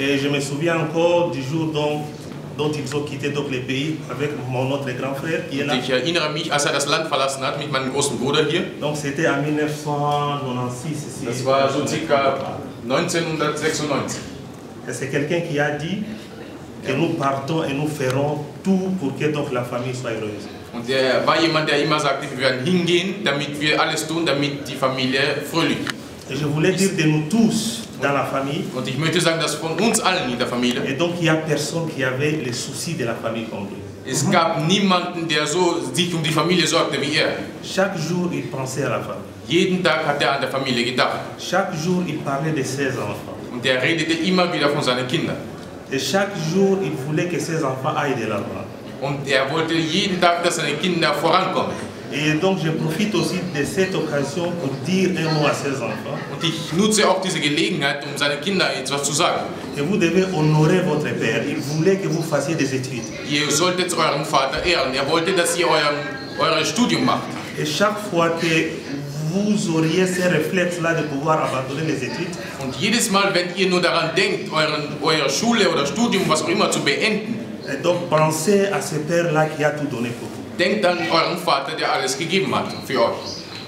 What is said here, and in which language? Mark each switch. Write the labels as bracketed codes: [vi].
[fr] Et je me souviens encore du jour dont ils ont quitté donc le pays avec mon autre grand frère qui est là. [de] Ich erinnere mich, als das Land verlassen hat mit meinem großen Bruder hier. [fr] Donc c'était en 1996 ici. [de] Das war so circa 1996. [fr] Et c'est quelqu'un qui a dit que nous partons et nous ferons tout pour que donc la famille soit heureuse. [de] Und war jemand, der immer sagte, wir werden hingehen, damit wir alles tun, damit die Familie fröhlich ist. [fr] Et je voulais dire de nous tous dans la famille. [de] Und ich möchte sagen, dass von uns allen in der Familie. [fr] Et donc il y a personne qui avait les soucis de la famille comme lui. [de] Es gab niemanden, der sich die Familie sorgte wie er. [fr] Chaque jour il pensait à la famille. [de] Jeden Tag hat an der Familie gedacht. [fr] Chaque jour il parlait de ses enfants. [de] Und er redete immer wieder von seinen Kindern. [fr] Et chaque jour il voulait que ses enfants aillent de l'avant. [de] Und wollte jeden Tag, dass seine Kinder vorankommen. [fr] Et donc je profite aussi de cette occasion pour dire un mot à ses enfants. [de] Und ich nutze auch diese Gelegenheit, seinen Kindern etwas zu sagen. [fr] Et vous devez honorer votre père. Il voulait que vous fassiez des études. [de] Ihr solltet euren Vater ehren. Er wollte, dass ihr euer Studium macht. [fr] Et chaque fois que vous auriez ces réflexes-là de pouvoir abandonner les études. [de] Und jedes Mal, wenn ihr nur daran denkt, eure Schule oder Studium, was auch immer, zu beenden. [fr] Et donc pensez à ce père-là qui a tout donné pour vous. [de] Denkt an euren Vater, der alles gegeben hat für euch.